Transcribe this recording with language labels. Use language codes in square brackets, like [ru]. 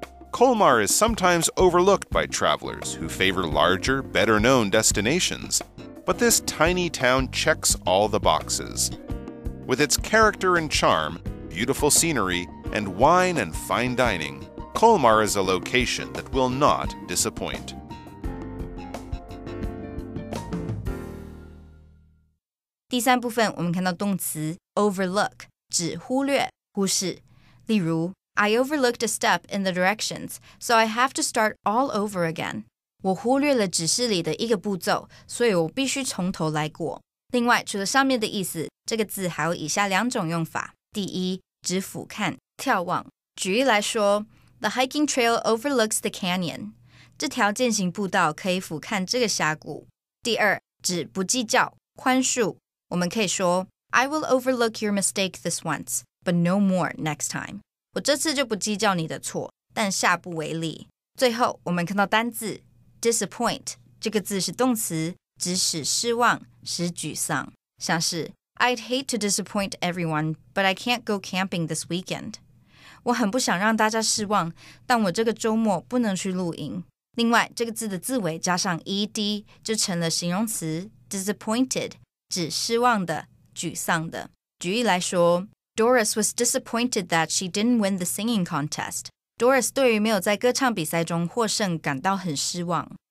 [en] Colmar is sometimes overlooked by travelers who favor larger, better-known destinations, but this tiny town checks all the boxes. With its character and charm, beautiful scenery, and wine and fine dining, Colmar is a location that will not disappoint. [zh] 第三部分我们看到动词 overlook 指忽略、忽视。例如 [en] I overlooked a step in the directions, so I have to start all over again. [zh] 我忽略了指示里的一个步骤，所以我必须从头来过。另外，除了上面的意思，这个字还有以下两种用法。第一，指俯瞰、眺望。举例来说 [en] The hiking trail overlooks the canyon. [zh] 这条健行步道可以俯瞰这个峡谷。第二，指不计较，宽恕。我们可以说 [en] I will overlook your mistake this once, but no more next time. [zh] 我这次就不计较你的错，但下不为例。最后，我们看到单字 disappoint， 这个字是动词，指使失望，使沮丧。像是 [en] I'd hate to disappoint everyone, but I can't go camping this weekend. [zh] 我很不想让大家失望，但我这个周末不能去露营。另外，这个字的字尾加上 ed 就成了形容词 disappointed， 指失望的、沮丧的。举例来说 [en] Doris was disappointed that she didn't win the singing contest. [zh] Doris 对于没有在歌唱比赛中获胜感到很失望。